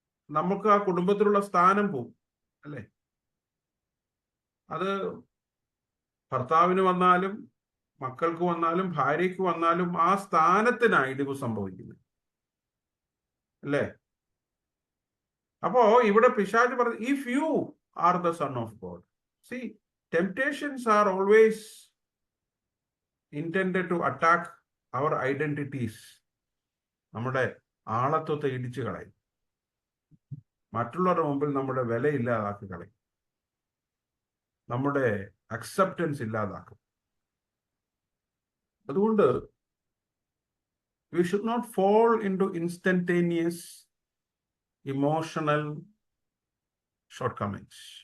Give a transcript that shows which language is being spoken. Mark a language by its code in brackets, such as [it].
[ml] നമുക്ക് ആ കുടുംബത്തിലുള്ള സ്ഥാനം പോവും, അല്ലേ? അത് ഭർത്താവിന് വന്നാലും, മക്കൾക്ക് വന്നാലും, ഭാര്യയ്ക്ക് വന്നാലും ആ സ്ഥാനത്തിനാണ് ഇടിവ് സംഭവിക്കുന്നത്, അല്ലേ? അപ്പോ ഇവിടെ പിശാച് പറഞ്ഞു, [en] If you are the son of God. See, temptations are always intended to attack our identities. [ml] നമ്മുടെ ആളത്വത്തെ ഇടിച്ചു കളയും, മറ്റുള്ളവരുടെ മുമ്പിൽ നമ്മുടെ വില ഇല്ലാതാക്കി കളയും, നമ്മുടെ അക്സെപ്റ്റൻസ് ഇല്ലാതാക്കും. അതുകൊണ്ട് [en] we should not fall into instantaneous emotional shortcomings.